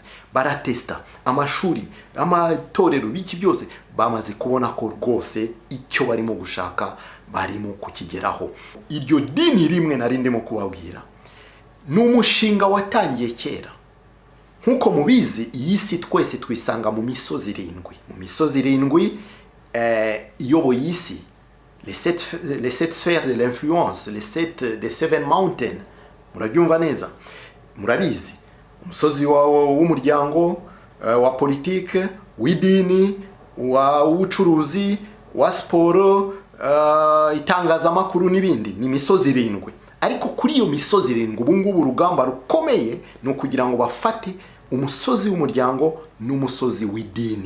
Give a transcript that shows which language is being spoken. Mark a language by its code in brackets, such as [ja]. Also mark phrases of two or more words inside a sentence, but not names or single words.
[rw] Baratesta amashuri, amatorero, biki byose bamaze kubona ko rwose icyo barimo gushaka barimo kukigeraho. Iryo dini rimwe nari ndimo kubabwira, ni umushinga watangiye kera. Nkuko mubizi, iyi si twese twisanga mu misozi irindwi. Mu misozi irindwi iyoboye isi, [fr] les sept sphères de l'influence, les [en] seven mountains. [rw] Murabyumva neza, murabizi. Umusozi w'umuryango, wa politike, w'idini, w'ubucuruzi, wa siporo, itangazamakuru n'ibindi. Ni imisozi irindwi. Ariko kuri iyo misozi irindwi, ubu ngubu urugamba rukomeye ni ukugira ngo bafate umusozi w'umuryango n'umusozi w'idini.